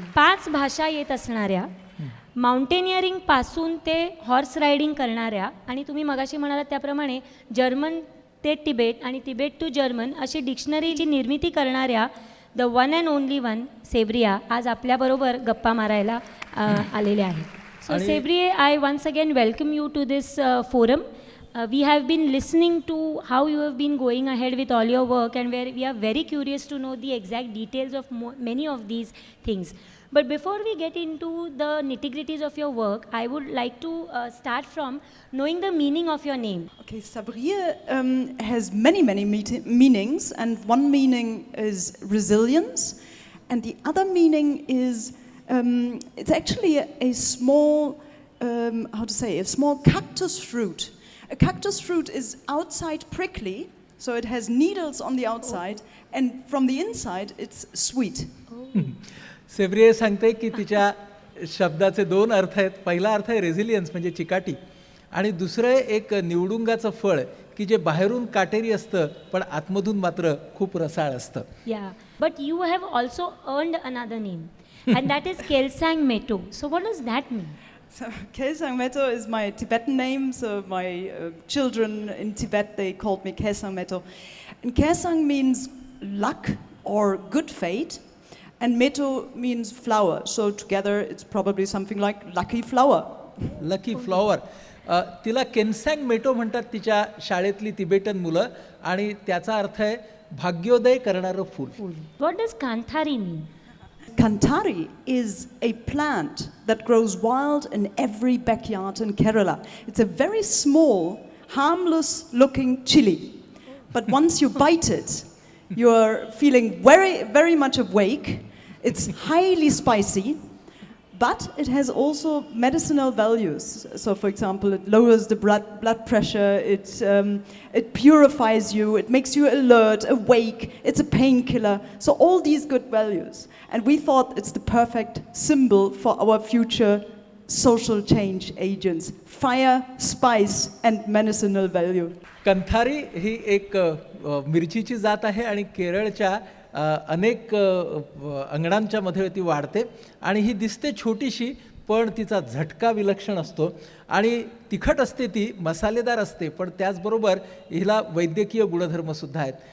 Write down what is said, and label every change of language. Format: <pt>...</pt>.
<mr>5 भाषा येत असणाऱ्या, माउंटेनिअरिंग पासून ते हॉर्स रायडिंग करणाऱ्या आणि तुम्ही मगाशी म्हणालात त्याप्रमाणे जर्मन ते तिबेट आणि तिबेट टू जर्मन अशी डिक्शनरीची निर्मिती करणाऱ्या</mr> <en>the one and only</en> <mr>one सेव्रिया आज आपल्याबरोबर गप्पा मारायला आलेल्या आहेत.</mr> <en>So Sevriye, I once again welcome you to this forum. We have been listening to how you have been going ahead with all your work and we are very curious to know the exact details of many of these things. But before we get into the nitty-gritties of your work, I would like to start from knowing the meaning of your name. Okay, Sevriye has many meanings, and one meaning is resilience, and the other meaning is it's actually a small, a small cactus fruit. A cactus fruit is outside prickly, so it has needles on the outside, and from the inside it's sweet.</en> <mr>सेव्रिये सांगते की तिच्या शब्दाचे 2 अर्थ आहेत. पहिला अर्थ आहे resilience म्हणजे चिकाटी, आणि दुसरं एक निवडुंगाचं फळ की जे बाहेरून काटेरी असतं पण आतमधून मात्र खूप रसाळ असतं.</mr> <en>Yeah, but you have also earned another name. And that is Kelsang Meto. So what does that mean? So Kelsang Meto is my Tibetan name. So my children in Tibet, they called me Kelsang Meto. And Kelsang means luck or good fate, and Meto means flower. So together it's probably something like lucky flower. Lucky flower.</en> <mr>तिला केन्सॅंग metro म्हणतात तिच्या शाळेतली Tibetan मुलं, आणि त्याचा अर्थ आहे भाग्योदय करणारं फूल.</mr> <en>What does Kanthari mean? Kantari is a plant that grows wild in every backyard in Kerala. It's a very small, harmless looking chili. But once you bite it, you're feeling very, very much awake. It's highly spicy, but it has also medicinal values. So, for example, it lowers the blood pressure, it purifies you, it makes you alert, awake, it's a painkiller. So all these good values. And we thought it's the perfect symbol for our future social change agents. Fire, spice, and medicinal value.</en> <mr>कंथारी ही एक मिरचीची जात आहे आणि केरळच्या अनेक अंगणांच्या मध्ये ती वाढते आणि ही दिसते छोटीशी, पण तिचा झटका विलक्षण असतो आणि तिखट असते, ती मसालेदार असते, पण त्याचबरोबर हिला वैद्यकीय गुणधर्मसुद्धा आहेत.</mr>